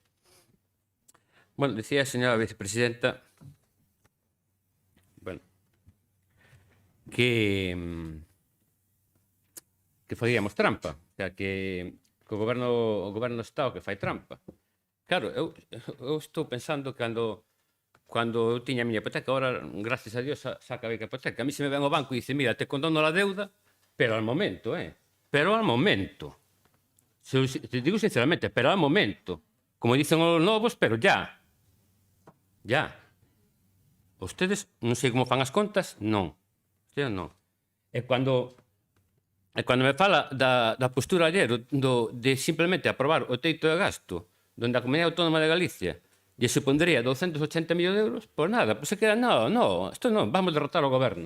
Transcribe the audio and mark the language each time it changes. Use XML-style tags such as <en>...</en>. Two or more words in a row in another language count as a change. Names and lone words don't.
<gl>Bueno, decía a señora vicepresidenta que faríamos trampa, o sea, que o goberno do Estado que fai trampa. Claro, eu estou pensando cando cando eu tiña a miña hipoteca,</gl> <es>ahora, gracias a Dios,</es> <gl>xa acabei a hipoteca.</gl> <es>A mí se me</es> <gl>ven ao banco</gl> <es>e dice, mira, te condono la deuda, pero al momento, pero al momento. Te digo sinceramente, pero al momento.</es> <gl>Como dicen os novos,</gl> <es>pero ya. Ya. Ustedes,</es> <gl>non sei como fan as contas, non. Ustedes non. E cando me fala da postura ayer de simplemente aprobar o teito de gasto donde a Comunidade Autónoma de Galicia lle supondría 280 millóns de euros, pois nada, pois se queda, no, isto non, vamos derrotar o goberno.</gl>